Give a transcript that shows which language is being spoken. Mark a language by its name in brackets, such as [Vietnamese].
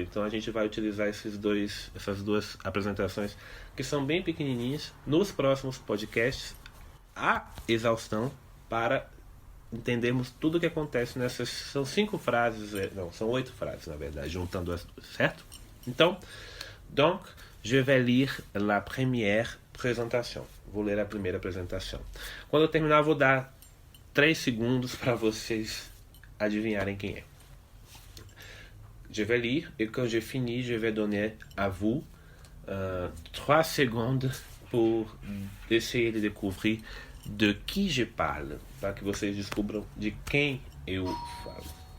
[Portuguese] Então a gente vai utilizar essas duas apresentações que são bem pequenininhas nos próximos podcasts, a exaustão, para entendermos tudo o que acontece nessas... São 5 frases, não, são 8 frases na verdade, juntando as duas, certo? [French] Então, donc, je vais lire la première présentation. [Portuguese] Vou ler a primeira apresentação. Quando eu terminar, vou dar 3 segundos para vocês adivinharem quem é. [French] Je vais lire et quand j'ai fini, je vais donner à vous 3 secondes pour essayer de découvrir de qui je parle, [Portuguese] para que vocês descubram de quem eu falo.